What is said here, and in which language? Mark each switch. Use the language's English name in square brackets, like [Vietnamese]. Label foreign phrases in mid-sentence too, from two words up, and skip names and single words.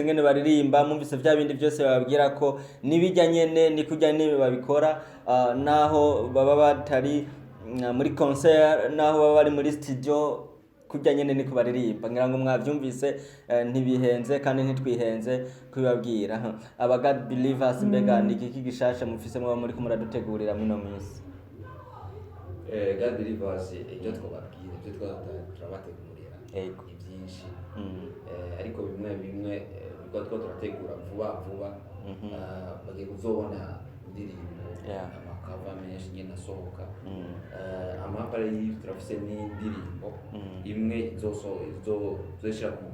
[Rundi] ngene baririmba mwumvise vya bindi byose bababwira ko nibijya nyene ni kujya nibe babikora naho baba batari muri concert naho baba bari muri studio kujya nyene niko baririmba ngira ngo mwavyumvise ntibihenze kandi ntitwihenze kubibabwira aba God believers mbega niki gishasha mufise mwa muri kumuradutegurira muno minsi. God believers ibyo twababwira ibyo turabategurira ibyinshi ariko bimwe ubwo turategura vuba bagiye kuzobona indirimbo amakava menshi nyine asohoka amapari turafise n'indirimbo imwe zoshira ku